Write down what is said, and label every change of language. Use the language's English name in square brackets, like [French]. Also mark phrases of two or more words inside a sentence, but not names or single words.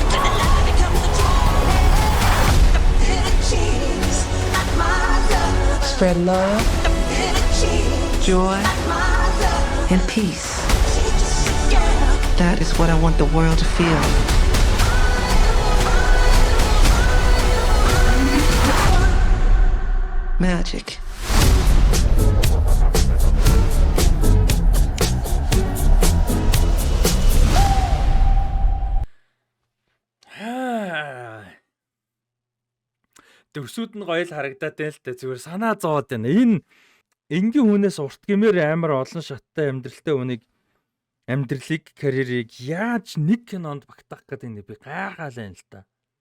[English] Spread love, joy, and peace. That is what I want the world to feel. Magic. [Mongolian] Төвсүүд нь гоё л харагдаад байна л да. Зүгээр санаа зовоод байна. Энэ энгийн хүнээс урт гэмээр амар олон шаттай амьдралтай хүнийг амьдралыг карьерийг яаж нэг кинонд багтаах гэдэг нь би гайхаад байна л да.